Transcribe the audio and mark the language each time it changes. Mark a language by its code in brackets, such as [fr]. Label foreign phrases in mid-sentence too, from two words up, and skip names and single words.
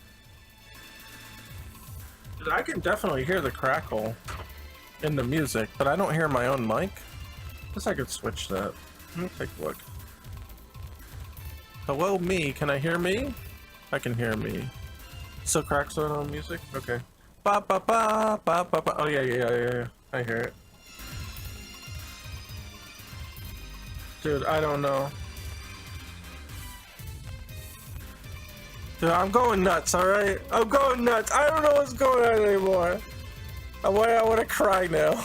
[en] I can definitely hear the crackle in the music, but I don't hear my own mic. Guess I could switch that. Let me take a look. Hello, me. Can I hear me? I can hear me. Still cracks on music? Okay. Ba ba ba ba ba ba. Oh yeah. I hear it. Dude, I don't know. Dude, I'm going nuts, alright? I'm going nuts. I don't know what's going on anymore. I want to cry now.